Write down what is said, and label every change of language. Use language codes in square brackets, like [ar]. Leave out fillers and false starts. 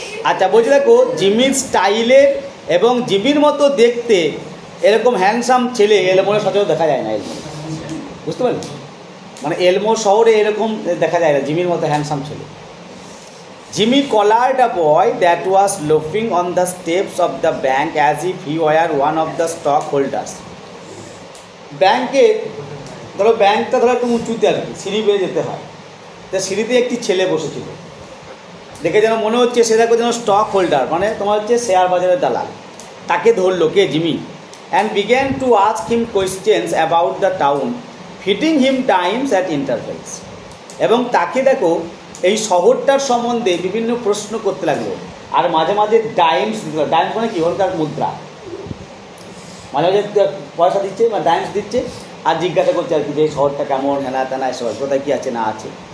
[bn] আচ্ছা, বলছি দেখো জিমির স্টাইলের এবং জিমির মতো দেখতে এরকম হ্যান্ডসাম ছেলে এলমোরে সচরাচর দেখা যায় না। এলমোর, বুঝতে পারলি? মানে এলমোর শহরে এরকম দেখা যায় না জিমির মতো হ্যান্ডসাম ছেলে। [en] Jimmy collared a boy that was loafing on the steps of the bank as if he were one of the stockholders. [bn] ব্যাংকে ধরো, ব্যাংকটা ধরো একটু উঁচুতে আর কি, সিঁড়ি বেয়ে যেতে হয়। তা সিঁড়িতে একটি ছেলে বসেছিল, দেখে যেন মনে হচ্ছে সে দেখো যেন স্টক হোল্ডার, মানে তোমার হচ্ছে শেয়ার বাজারের দালাল। তাকে ধরলো কে? Jimmy. [en] and began to ask him questions about the town, feeding him dimes at intervals. [bn] এবং তাকে দেখো এই শহরটার সম্বন্ধে বিভিন্ন প্রশ্ন করতে লাগলো, আর মাঝে মাঝে ডাইমস দিতে লাগলো। ডাইমস মানে কি? ওখানকার মুদ্রা। মাঝে মাঝে পয়সা দিচ্ছে বা ডাইমস দিচ্ছে, আর জিজ্ঞাসা করছে আর কি যে এই শহরটা কেমন, হেনা তেনা এসব, কোথায় কী আছে না আছে।